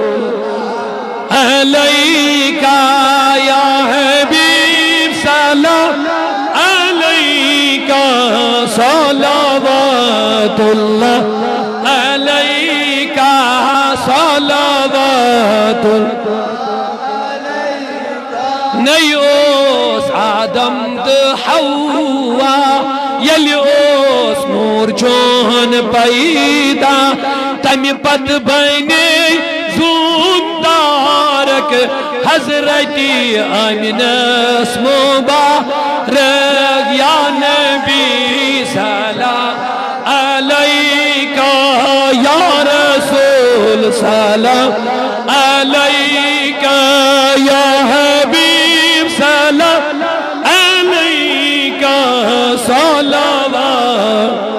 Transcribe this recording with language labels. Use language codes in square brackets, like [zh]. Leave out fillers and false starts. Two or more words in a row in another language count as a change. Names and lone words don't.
[ar] علیکہ یا حبیب سلام علیکہ صلوات اللہ علیکہ صلوات [ks] نہیں اوس آدم تہٕ حوا ییٚلہِ اوس نور چون پیدا تمہِ پتہٕ بنے زوٗدارک حضرت آمنس مبارک [ar] یا نبی سلام علیکہ یا رسول سلام علیکہ یا حبیب سلام علیکہ صلوات